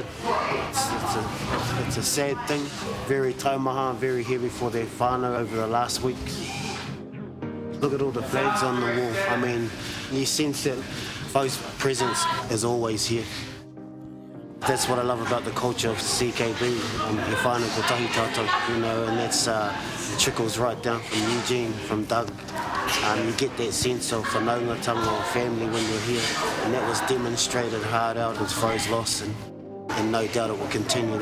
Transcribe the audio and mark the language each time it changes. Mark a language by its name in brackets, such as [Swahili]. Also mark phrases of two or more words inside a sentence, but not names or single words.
[English] It's a sad thing. Very taumaha, very heavy for their whānau over the last week. Look at all the flags on the wall. I mean, you sense that Fo's presence is always here. That's what I love about the culture of CKB, [Māori] He whānau ko tahi tātou, [English] you know, and that's trickles right down from Eugene, from Doug. You get that sense of whanaungatanga or family when you're here, and that was demonstrated hard out with Fo's loss, and no doubt it will continue.